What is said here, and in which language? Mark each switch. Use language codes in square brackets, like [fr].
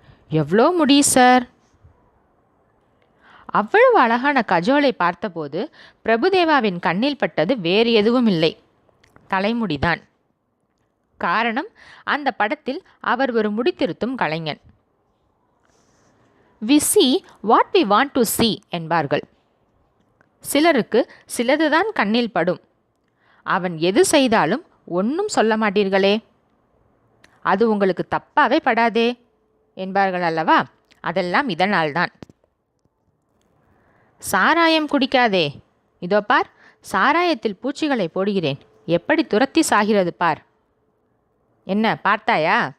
[ta] எவ்வளோ முடி சார். அவ்வளவு அழகான கஜோலை பார்த்தபோது பிரபுதேவாவின் கண்ணில் பட்டது வேறு எதுவும் இல்லை, தலைமுடிதான். காரணம், அந்த படத்தில் அவர் ஒரு முடித்திருத்தும் கலைஞன். [en] We see what we want to see [ta] என்பார்கள். சிலருக்கு சிலதுதான் கண்ணில் படும். அவன் எது செய்தாலும் ஒன்றும் சொல்ல மாட்டீர்களே, அது உங்களுக்கு தப்பாவே படாதே என்பார்கள் அல்லவா? அதெல்லாம் இதனால்தான். சாராயம் குடிக்காதே, இதோ பார், சாராயத்தில் பூச்சிகளை போடுகிறேன், எப்படி துரத்தி சாகிறது பார். என்ன பார்த்தாயா?